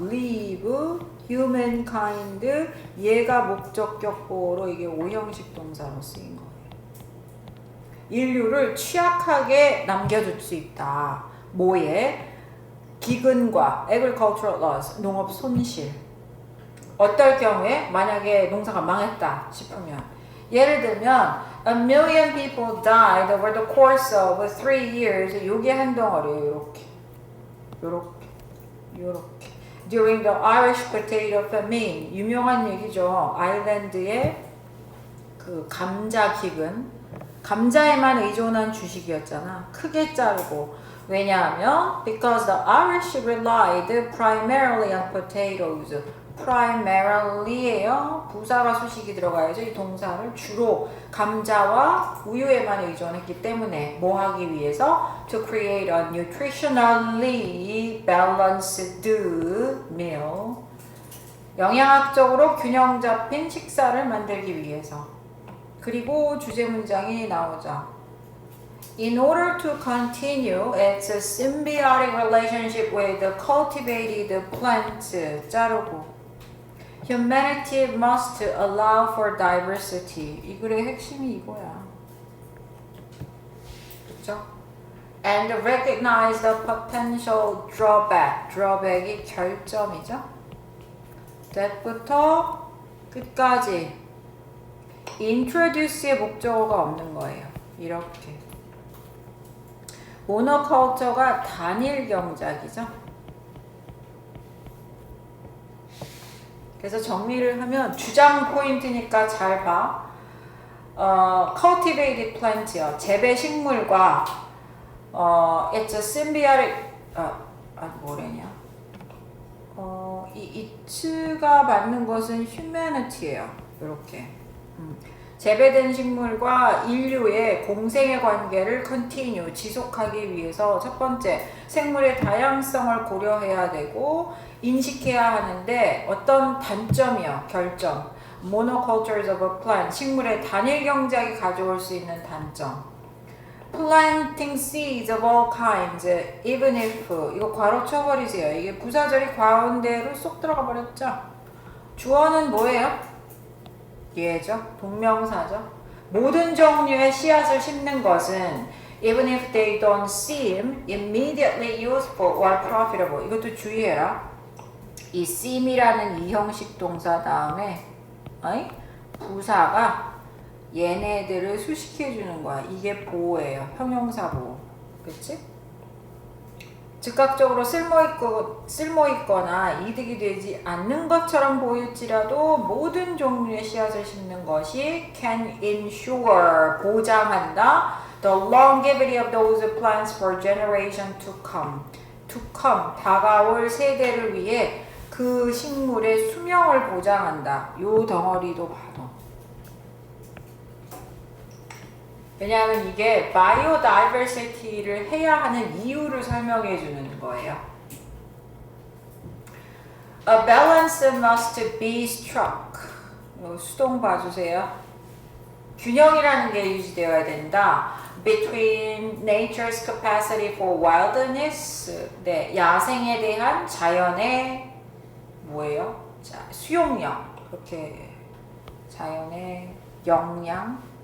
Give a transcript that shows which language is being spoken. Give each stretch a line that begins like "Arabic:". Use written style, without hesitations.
Korean: leave, humankind, 얘가 목적격보로 이게 오형식 동사로 쓰인 거예요. 인류를 취약하게 남겨둘 수 있다. 뭐에? 기근과
English: agricultural loss,
Korean: 농업 손실. 어떨 경우에 만약에 농사가 망했다 싶으면 예를 들면
English: a million people died over the course of 3 years.
Korean: 요게 한 덩어리예요. 요렇게
English: during the Irish potato famine.
Korean: 유명한 얘기죠. 아일랜드의 그 감자 기근, 감자에만 의존한 주식이었잖아. 크게 자르고. 왜냐하면
English: because the Irish relied primarily on potatoes.
Korean: primary예요. 부사가 수식이 들어가야죠. 이 동사를 주로 감자와 우유에만 의존했기 때문에 뭐 하기 위해서
English: to create a nutritionally balanced meal.
Korean: 영양학적으로 균형 잡힌 식사를 만들기 위해서. 그리고 주제 문장이 나오죠.
English: In order to continue its symbiotic relationship with the cultivated plant,
Korean: 자르고
English: humanity must allow for diversity.
Korean: 이 글의 핵심이 이거야. 그렇죠?
English: And recognize the potential drawback.
Korean: drawback이 결점이죠. that부터 끝까지 introduce의 목적어가 없는 거예요. 이렇게. 모노컬처가 단일 경작이죠. 그래서 정리를 하면 주장 포인트니까 잘 봐.
English: cultivated plant요.
Korean: 재배 식물과
English: it's a symbiotic
Korean: 뭐래냐? 이 it가 맞는 것은 humanity예요. 이렇게. 재배된 식물과 인류의 공생의 관계를 continue, 지속하기 위해서 첫 번째, 생물의 다양성을 고려해야 되고 인식해야 하는데 어떤 단점이요, 결점.
English: monocultures of a plant,
Korean: 식물의 단일 경작이 가져올 수 있는 단점.
English: planting seeds of all kinds, even if,
Korean: 이거 괄호 쳐버리세요. 이게 부사절이 가운데로 쏙 들어가 버렸죠. 주어는 뭐예요? 얘죠. 동명사죠. 모든 종류의 씨앗을 심는 것은
English: even if they don't seem immediately useful or profitable.
Korean: 이것도 주의해라. 이 seem이라는 이형식 동사 다음에 부사가 얘네들을 수식해주는 거야. 이게 보호예요. 형용사 보호. 그치? 즉각적으로 쓸모있거나 이득이 되지 않는 것처럼 보일지라도 모든 종류의 씨앗을 심는 것이
English: can ensure,
Korean: 보장한다
English: the longevity of those plants for generation to come.
Korean: to come, 다가올 세대를 위해 그 식물의 수명을 보장한다. 요 덩어리도 봐도. 왜냐하면 이게 바이오다이버시티를 해야 하는 이유를 설명해 주는 거예요.
English: A balance must be struck.
Korean: 수동 봐주세요. 균형이라는 게 유지되어야 된다.
English: Between nature's capacity for wilderness,
Korean: 네, 야생에 대한 자연의 뭐예요? 자, 수용력. 그렇게 자연의 역량.